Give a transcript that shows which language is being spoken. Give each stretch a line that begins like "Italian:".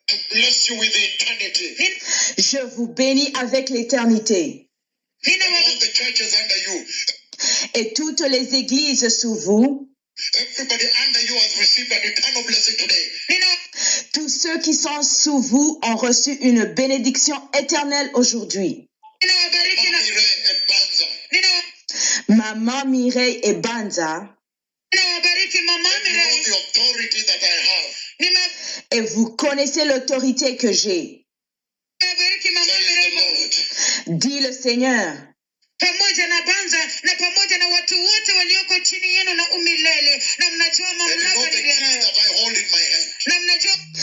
English: Bless you with eternity.
French: Je vous bénis avec l'éternité.
English: And all the churches under you.
French: Et toutes les églises sous vous.
English: Everybody under you has received an eternal blessing today.
French: Tous ceux qui sont sous vous ont reçu une bénédiction éternelle aujourd'hui.
English: Mamire and Banza.
French: Maman Mireille et Banza,
English: You know the authority that I have.
French: et vous connaissez l'autorité que j'ai.
English: Says the Lord.
French: Dit le Seigneur.
Swahili: pamoja na Banza na pamoja na watu wote walioko chini yenu na umilele, na mnajua
English: And you know
Swahili: mamlaka
English: the key
Swahili: niliyonayo,
English: that I hold in my hand.
Swahili: na mnajua